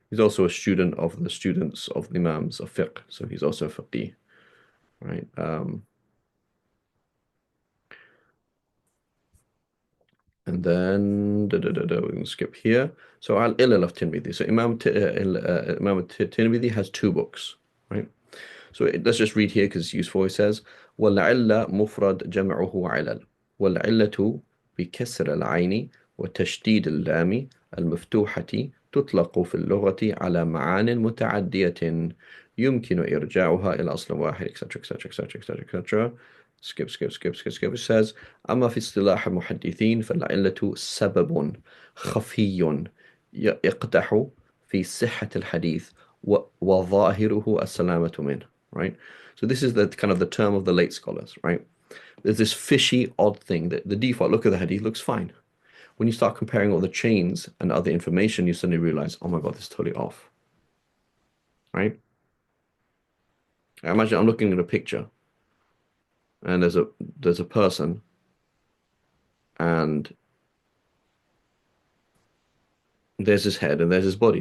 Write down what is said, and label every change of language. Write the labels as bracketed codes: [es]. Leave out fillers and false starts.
[en] He's also a student of the students of the Imams of fiqh. So he's also a faqih, right? And then we can skip here. So al-Ilal of Tirmidhi. So Imam Tirmidhi has 2 books, right? So let's just read here because it's useful. It says, [ar] وَالْعِلَّ مُفْرَدْ جَمْعُهُ عِلَلْ وَالْعِلَّةُ بكسر العين وتشديد اللام المفتوحة تطلق في اللغة على معان متعدية يمكن إرجاعها إلى أصل واحد etc etc etc etc etc. [en] Skip, skip, skip, skip, skip. It says [ar] أما في اصطلاح المحدثين فالعلة سبب خفي يقدح في صحة الحديث وظاهره السلامة منه, right? [en] So this is the kind of the term of the late scholars, right? There's this fishy, odd thing that the default look of the hadith looks fine. When you start comparing all the chains and other information, you suddenly realize, oh my God, this is totally off, right? I imagine I'm looking at a picture and there's a person and there's his head and there's his body.